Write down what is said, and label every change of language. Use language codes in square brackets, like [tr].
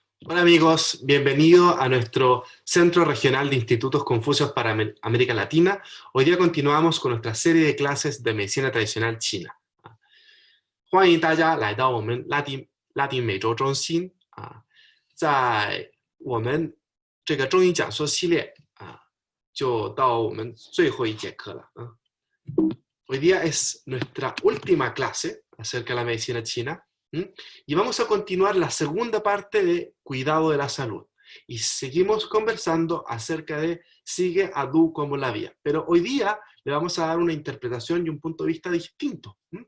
[es] Hola amigos, bienvenido a nuestro Centro Regional de Institutos Confucios para América Latina. Hoy día continuamos con nuestra serie de clases de medicina tradicional china. [zh] 欢迎大家来到我们拉丁美洲中心在我们这个中医讲说系列就到我们最后一节课了。 [es] Hoy día es nuestra última clase acerca de la medicina china. Y vamos a continuar la segunda parte de cuidado de la salud. Y seguimos conversando acerca de sigue a Du como la vía. Pero hoy día le vamos a dar una interpretación y un punto de vista distinto.